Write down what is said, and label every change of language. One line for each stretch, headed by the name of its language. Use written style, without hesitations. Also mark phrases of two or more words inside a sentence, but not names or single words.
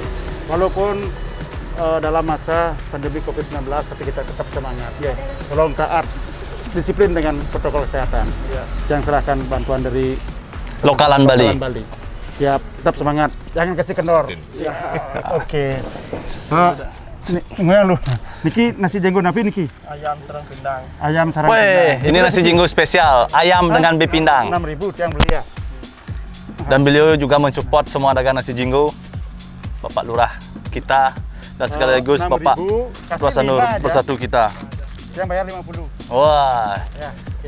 Indonesian: Walaupun dalam masa pandemi COVID-19, tapi kita tetap semangat ya. Tolong taat, disiplin dengan protokol kesehatan. Ya. Yang serahkan bantuan dari Lokalan Bali. Siap, tetap semangat, jangan kasih kendor. Oke. Nggak lu,
Balinese: Niki nasi jenggo napi Niki?
Indonesian: Ayam sarang pindang. Ayam sarang Weh, ini nasi jinggo spesial, ayam dengan bepindang.
Balinese: 6.000 tiang beli ya.
Indonesian: Dan beliau juga mensupport semua dagang nasi jinggo, Bapak Lurah kita dan sekaligus 6.000, Bapak kasih Ketua Sanur 5 aja. Bersatu kita. Yang bayar 50. Wah, Ya, oke.